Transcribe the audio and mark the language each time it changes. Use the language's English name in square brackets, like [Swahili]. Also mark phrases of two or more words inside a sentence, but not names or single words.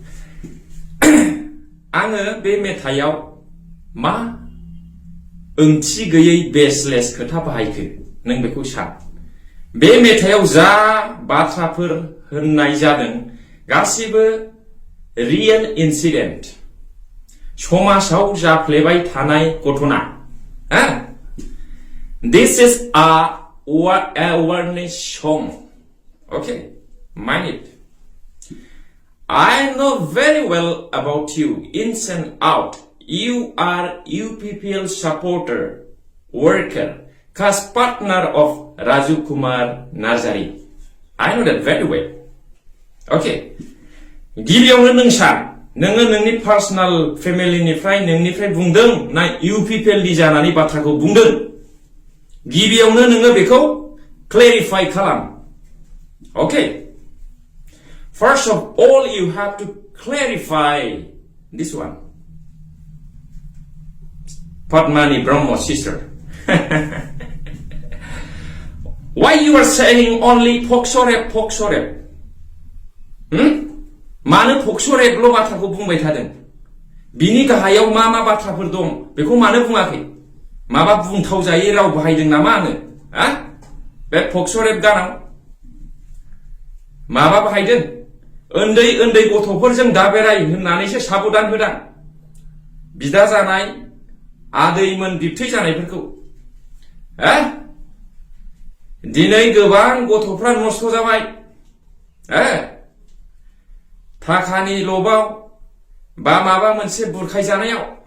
[Bodo] आङो बे मेथाइयाव मा ओंथि गैयै बेसलेस खोथा बाहायखो नों बेखौ सान बे मेथाइयाव जा बाथ्राफोर होननाय जादों गासिबो [English] real incident [Bodo] समाजाव जाफ्लेबाय थानाय घटना [English] this is a awareness song okay mind it I know very well about you ins and out you are UPPL supporter worker cast partner of Raju Kumar Nazari I know that very well okay [Bodo] गिबियावनो नों सान नोङो नोंनि पार्सोनेल फेमिलिनिफ्राय नोंनिफ्राय बुंदों ना UPPL नि जानानै बाथ्राखौ बुंदों गिबियावनो नोङो बेखौ क्लेरिफाइ खालाम okay [English] first of all you have to clarify this one [Bodo] Padmani Brahmo [English] sister why you are saying only pokso rap [Bodo] मानो पक्सो रेपल' बाथ्राखौ बुंबाय थादों बिनि गाहायाव मा बाथ्राफोर दं बेखौ मानो बुङाखै माबा बुंथाव जायै राव बाहायदों नामा आङो बे पक्सो रेप गानाव माबा बाहायदों उन्दै गथ'फोरजों दाबेराय होननानैसो साबधान होदां बिदा जानाय आदैमोन बिबथै जानायफोरखौ दिनै गोबां गथ'फ्रा नस्थ' जाबाय थाखानि लबाव बा माबा मोनसे बुरखाय जानायाव